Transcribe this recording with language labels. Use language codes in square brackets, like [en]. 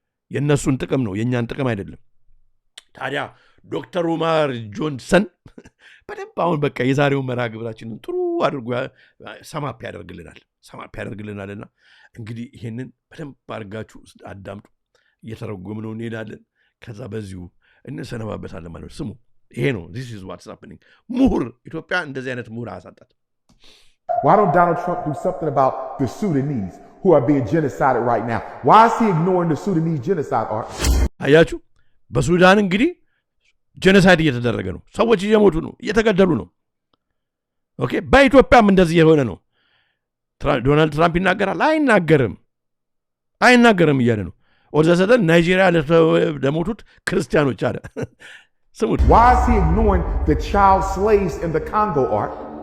[am] የእነሱን ጥቅም ነው የእኛን ጥቅም አይደለም። ታዲያ ዶክተር ኡማር ጆንሰን በደንብ አሁን በቃ የዛሬውን መርሃ ግብራችንን ጥሩ አድርጎ ሰማፕ ያደርግልናልና እንግዲህ ይህንን በደንብ አድርጋችሁ አዳምጡ። እየተረጎምነው እንሄዳለን። ከዛ በዚሁ እንሰነባበታለን ማለት ነው። ስሙ ይሄ ነው [en] this is what's happening። [am] ምሁር ኢትዮጵያ እንደዚህ አይነት ምሁር አሳጣት። [en] Why don't Donald Trump do something about the Sudanese who are being genocided right now? Why is he ignoring the Sudanese genocide art? [am] አያችሁ በሱዳን እንግዲህ ጄኖሳይድ እየተደረገ ነው። ሰዎች እየሞቱ ነው፣ እየተገደሉ ነው። ኦኬ በኢትዮጵያም እንደዚህ የሆነ ነው። ዶናልድ ትራምፕ ይናገራል አይናገርም እያለ ነው። ወዘሰደን ናይጄሪያ ለሞቱት ክርስቲያኖች አለ። ስሙት። [en] Why is he ignoring the child slaves in the Congo art?